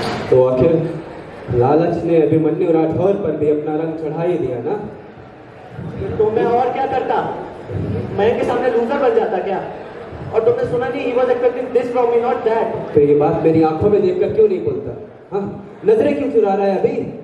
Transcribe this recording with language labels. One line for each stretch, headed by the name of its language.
Hindi: तो आखिर लालच ने अभिमन्यु राठौर पर भी अपना रंग चढ़ा ही दिया ना? तो मैं और क्या करता? मयंक के सामने लूजर बन जाता क्या? और तुमने सुना नहीं,
English: he was expecting this from me, not that.
Hindi: तो ये बात मेरी आंखों में देखकर क्यों नहीं बोलता? हाँ, नजरें क्यों चुरा रहा है अभी?